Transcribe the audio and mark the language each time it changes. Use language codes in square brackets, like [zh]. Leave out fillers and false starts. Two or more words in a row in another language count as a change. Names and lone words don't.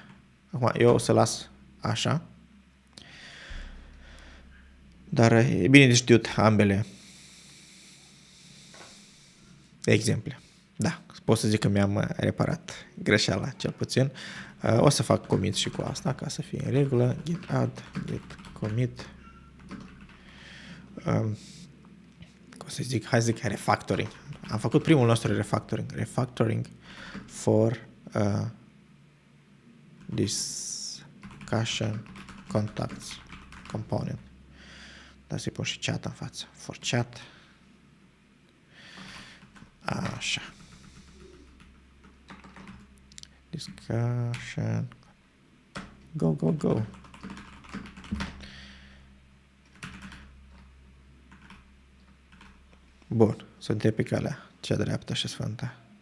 [ro] Acum, eu o să las așa, dar e bine de știut ambele exemple. Da, pot să zic că mi-am reparat greșeala, cel puțin. O să fac commit și cu asta, ca să fie în regulă. [en] Git add, git commit. [ro] O să zic, hai să zic refactoring. Am făcut primul nostru refactoring. [en] Refactoring for discussion contacts component. [ro] Dar să-i pun și chat în față. [en] For chat. Așa. [ro] Discussion. [en] Go, go, go. [ro] Bun. Suntem pe calea cea dreaptă și sfântă.